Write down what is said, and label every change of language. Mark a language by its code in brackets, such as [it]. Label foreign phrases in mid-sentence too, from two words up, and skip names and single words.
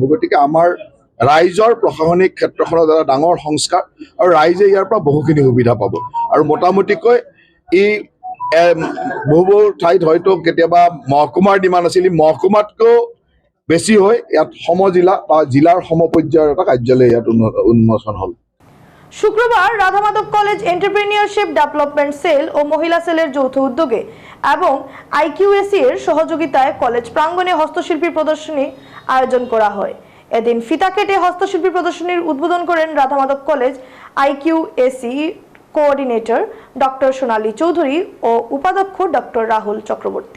[as] গতিকে আমাৰ ৰাইজৰ প্ৰশাসনিক ক্ষেত্ৰখনত এটা ডাঙৰ সংস্কাৰ আৰু ৰাইজে ইয়াৰ পৰা বহুখিনি সুবিধা পাব। আৰু মোটামুটিকৈ এই বহু ঠাইত হয়তো কেতিয়াবা মহকুমাৰ ডিমাণ্ড আছিল, মহকুমাতকৈও বেছি হয় ইয়াত সমজিলা বা জিলাৰ সমপৰ্যায়ৰ এটা কাৰ্যালয় ইয়াত উন্মোচন হ'ল। [bn] শুক্রবার রাধামাধব কলেজ এন্টারপ্রেনিয়রশিপ ডেভেলপমেন্ট সেল ও মহিলা সেলের যৌথ উদ্যোগে এবং আইকিউএসি এর সহযোগিতায় কলেজ প্রাঙ্গণে হস্তশিল্পী প্রদর্শনী আয়োজন করা হয়। এদিন ফিতা কেটে হস্তশিল্পী প্রদর্শনীর উদ্বোধন করেন রাধামাধব কলেজ আইকিউএসি কোঅর্ডিনেটর ডক্টর সোনালী চৌধুরী ও উপাধ্যক্ষ ডক্টর রাহুল চক্রবর্তী।